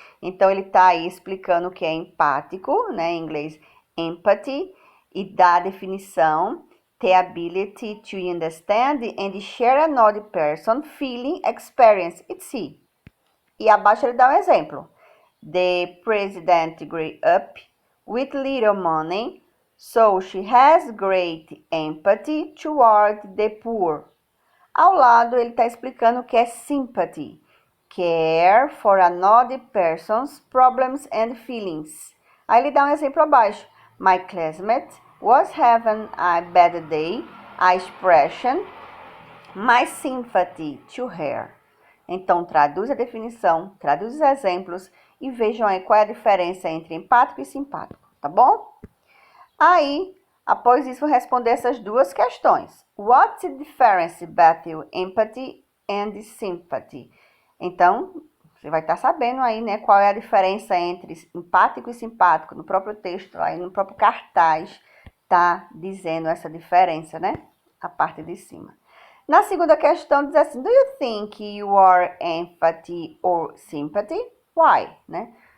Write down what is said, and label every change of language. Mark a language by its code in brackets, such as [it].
[pt] Então, ele está aí explicando o que é empático, né, em inglês empathy, e dá a definição: [en] the ability to understand and share another person's feeling, experience, etc. [pt] E abaixo ele dá um exemplo. [en] The president grew up with little money, so she has great empathy toward the poor. [pt] Ao lado, ele está explicando o que é sympathy. [en] Care for another person's problems and feelings. [pt] Aí ele dá um exemplo abaixo. [en] My classmate was having a bad day, a expression, my sympathy to her. [pt] Então, traduz a definição, traduz os exemplos e vejam aí qual é a diferença entre empático e simpático, tá bom? Aí, após isso, responder essas duas questões. [en] What's the difference between empathy and sympathy? [pt] Então, você vai estar sabendo aí, né, qual é a diferença entre empático e simpático. No próprio texto, aí no próprio cartaz, tá dizendo essa diferença, né? A parte de cima. Na segunda questão, diz assim: [en] do you think you are empathy or sympathy? Why? [pt] Né?